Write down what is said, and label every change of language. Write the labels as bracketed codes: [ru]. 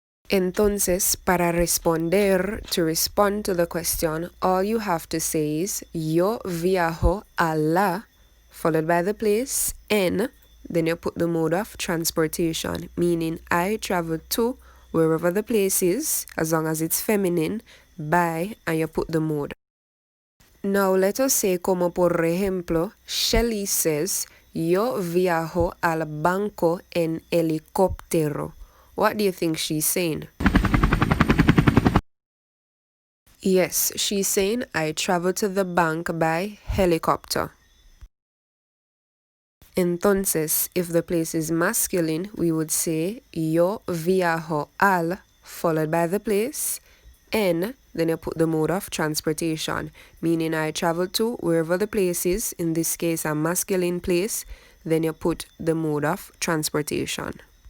[es] Entonces, para responder, [en] to respond to the question, all you have to say is [es] Yo viajo a la, [en] followed by the place, en, then you put the mode of transportation, meaning I travel to wherever the place is, as long as it's feminine, by, and you put the mode. Now let us say, [es] como por ejemplo, Shelly [en] says, [es] Yo viajo al banco en helicóptero. [en] What do you think she's saying? Yes, she's saying, I travel to the bank by helicopter. [es] Entonces, [en] if the place is masculine, we would say, [es] Yo viajo al, [en] followed by the place, en, then you put the mode of transportation, meaning I travel to wherever the place is, in this case a masculine place, then you put the mode of transportation.